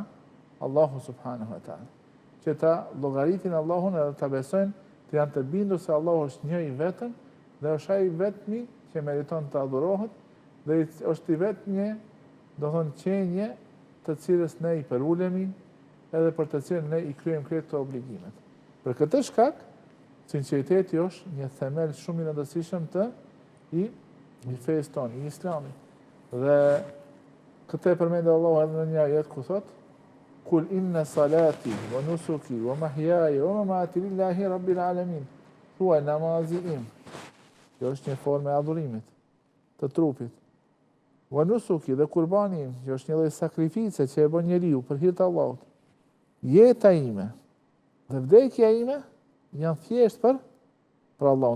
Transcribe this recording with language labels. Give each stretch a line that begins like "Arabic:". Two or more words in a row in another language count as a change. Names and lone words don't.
Arabic: الله سبحانه وتعالى.
Albanian: Që ta llogaritin Allahun edhe ta besojnë, të janë të bindur se Allahu është një i vetëm dhe është ai vetmi që meriton të adhurohet dhe është i vetmi, do thonë qenje të cilës ne i përulemi edhe për të cilën ne i kryejmë këto obligimet. Për këtë shkak, sinqeriteti është një themel shumë i rëndësishëm të i fesë tonë, i Islamit. Dhe këtë e përmendë Allahu edhe në një ajet ku thotë:
Arabic: "قل إن صلاتي ونسكي ومحياي ومماتي لله رب العالمين."
Albanian: Thuaj namazi im. Kjo është një formë e adhurimit të trupit.
Arabic: ونسكي
Albanian: dhe kurbani im, që është një lloj sakrifice që e bën njeriu për hir të Allahut. Jeta ime dhe vdekja ime janë thjesht për Allahun.